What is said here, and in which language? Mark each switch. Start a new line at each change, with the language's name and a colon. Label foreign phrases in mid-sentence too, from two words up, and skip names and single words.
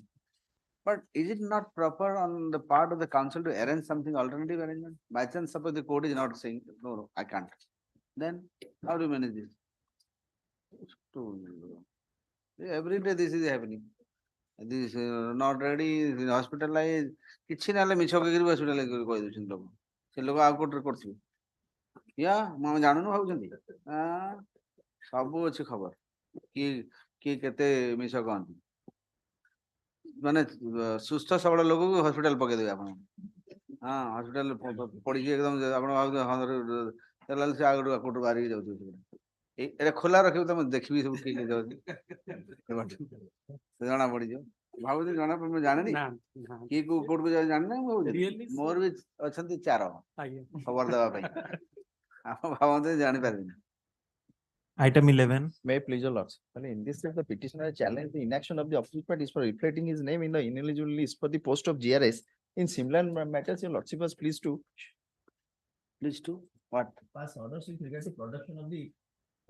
English: But is it not proper on the part of the council to arrange something alternative arrangement? By chance, suppose the court is not saying, no, I can't. Then how do you manage this? Every day this is happening. This not ready, hospitalized.
Odia: କିଛି ନହେଲେ ମିଛ କହିକିରି ହସ୍ପିଟାଲ କହିଦଉଛନ୍ତି ଲୋକ ସେ ଲୋକ ଆଉ କୋର୍ଟରେ କରୁଥିବେ ଆମେ ଜାଣୁନୁ ଭାବୁଛନ୍ତି ସବୁ ଅଛି ଖବର କିଏ କେତେ ମିଛ କହନ୍ତି ମାନେ ସୁସ୍ଥ ସବଳ ଲୋକକୁ ହସ୍ପିଟାଲ ପକେଇଦେବେ ଆପଣ ହସ୍ପିଟାଲ ପଡିକି ଏକଦମ ଆପଣ ଭାବୁଛନ୍ତି ସେ ଆଉ ଗୋଟେ କୋର୍ଟରୁ ବାହାରିକି ଯାଉଥିବେ ଏଇଟା ଖୋଲା ରଖିବୁ ତମେ ଦେଖିବି ସବୁ ଠିକ ଜଣା ପଡିଯିବ ଭାବୁଛି ଜଣା ମୁଁ ଜାଣିନି କିଏ କୋଉ କୋର୍ଟକୁ ଯାଉଛି ଜାଣିନି ମୁଁ ମୋର ବି ଅଛନ୍ତି 4 ଖବର ଦେବା ପାଇଁ ଆପଣ ଭାବନ୍ତୁ ଜାଣିପାରିବିନି
English: Item 11. May I please your lords. In this case, the petitioner challenged the inaction of the official parties for reflecting his name in the ineligible list for the post of GRS. In similar matters, your lordship was pleased to what? Pass orders with regards to production of the